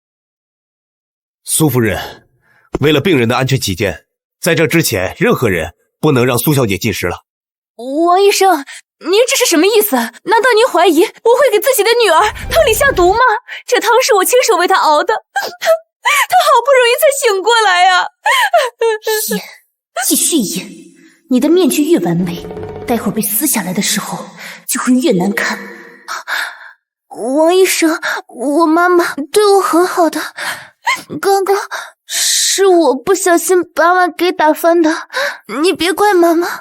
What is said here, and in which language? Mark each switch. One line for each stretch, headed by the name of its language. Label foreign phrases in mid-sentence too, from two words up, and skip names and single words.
Chinese: 蘇夫人，為了病人的安全起見，在這之前，任何人不能讓蘇小姐进食了。王医生，您这是什麼意思？難道您懷疑我會給自己的女兒湯裡下毒嗎？這湯是我親手為她熬的，她好不容易才醒過來呀！演，繼續演，你的面具越完美，待會兒被撕下來的時候就會越難看。王醫生，我媽媽對我很好的，剛剛是我不小心把碗給打翻的，你別怪媽媽。